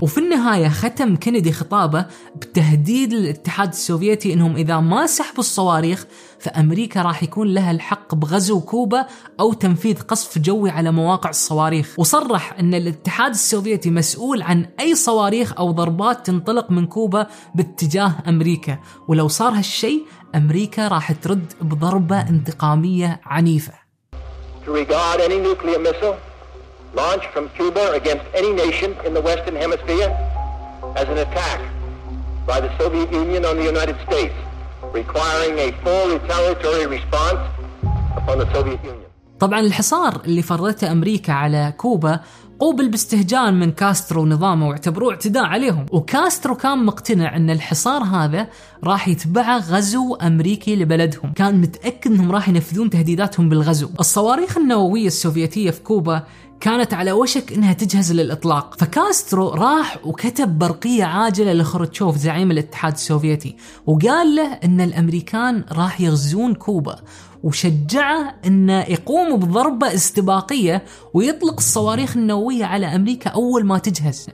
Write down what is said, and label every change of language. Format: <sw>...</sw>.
<ar>وفي النهاية ختم كينيدي خطابه بتهديد للاتحاد السوفيتي انهم اذا ما سحبوا الصواريخ فأمريكا راح يكون لها الحق بغزو كوبا أو تنفيذ قصف جوي على مواقع الصواريخ. وصرح أن الاتحاد السوفيتي مسؤول عن أي صواريخ أو ضربات تنطلق من كوبا باتجاه أمريكا، ولو صار هالشيء أمريكا راح ترد بضربة انتقامية عنيفة.</ar> <en>To regard any nuclear missile launched from Cuba against any nation in the Western Hemisphere as an attack by the Soviet Union on the United States requiring a full retaliatory response upon the Soviet Union.</en> <ar>طبعا الحصار اللي فرضته امريكا على كوبا قوبل باستهجان من كاسترو ونظامه واعتبروه اعتداء عليهم، وكاسترو كان مقتنع ان الحصار هذا راح يتبعه غزو امريكي لبلدهم، كان متاكد انهم راح ينفذون تهديداتهم بالغزو. الصواريخ النوويه السوفيتيه في كوبا كانت على وشك انها تجهز للاطلاق، فكاسترو راح وكتب برقيه عاجله لخروتشوف زعيم الاتحاد السوفيتي وقال له ان الامريكان راح يغزون كوبا، وشجعه ان يقوم بضربه استباقيه ويطلق الصواريخ النوويه على امريكا اول ما تجهز.</ar>